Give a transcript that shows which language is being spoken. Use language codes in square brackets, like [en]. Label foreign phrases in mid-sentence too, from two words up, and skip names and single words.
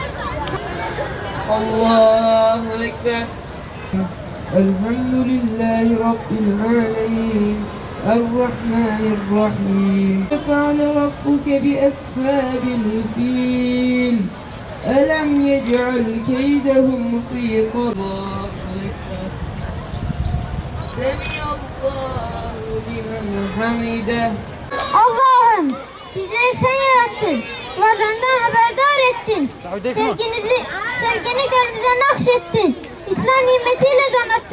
[ar] الله أكبر. الحمد لله رب العالمين. الرحمن الرحيم. فعل ربك بأصحاب الفيل. ألم يجعل كيدهم في قد. الله أكبر. سمع الله لمن حمده. [tr] Allah'ım bizleri sen yarattın. Varlığından haberdar ettin. Sevgini gönlümüze nakşettin. İslam nimetiyle donattın.